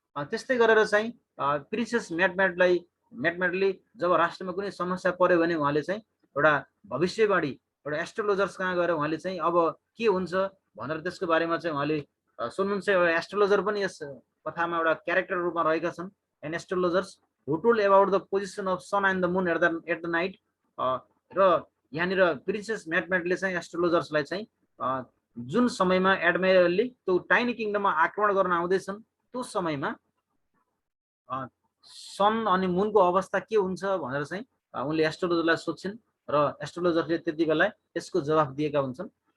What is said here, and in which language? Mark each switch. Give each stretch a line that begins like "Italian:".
Nepali: त्यस्तै गरेर चाहिँ प्रिन्सेस म्याटले जब राष्ट्रमा कुनै समस्या पर्यो भने उहाँले चाहिँ एउटा भविष्यवाणी, एउटा एस्ट्रोलोजर्स कहाँ गएर उहाँले चाहिँ अब के हुन्छ भनेर त्यसको बारेमा चाहिँ उहाँले सुन्नुहुन्छ। एउटा एस्ट्रोलोजर पनि यस कथामा एउटा क्यारेक्टर रूपमा रहेका छन्।
English: And astrologers who told about the position of sun and the moon at the night.
Nepali: र यहाँनिर प्रिन्सेस म्याटले चाहिँ एस्ट्रोलोजर्सलाई चाहिँ जुन समयमा एडमाइरलले त्यो टाइनी किङडममा आक्रमण गर्न आउँदैछन् त्यो समयमा सन अनि मुनको अवस्था के हुन्छ भनेर चाहिँ उनले एस्ट्रोलोजरलाई सोध्छन् र एस्ट्रोलोजरले त्यति बेला यसको जवाफ दिएका हुन्छन्।